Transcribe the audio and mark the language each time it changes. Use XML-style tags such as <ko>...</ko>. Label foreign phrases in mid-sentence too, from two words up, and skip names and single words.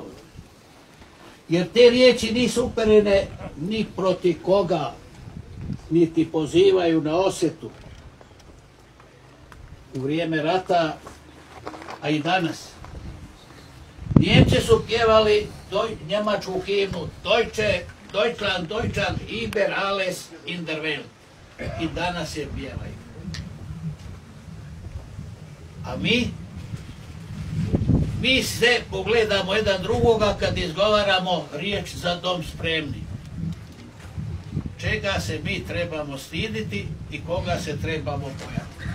<hr>Jer te riječi nisu uperene ni protiv koga, niti pozivaju na osvetu. U vrijeme rata, a i danas, Njemci su pjevali njemačku himnu</hr> <de>Deutschland, über alles in der Welt.</de> <hr>I danas je pjevaju. A mi se pogledamo jedan drugoga kad izgovaramo riječ za dom spremni. Čega se mi trebamo stiditi i koga se trebamo bojati?</hr>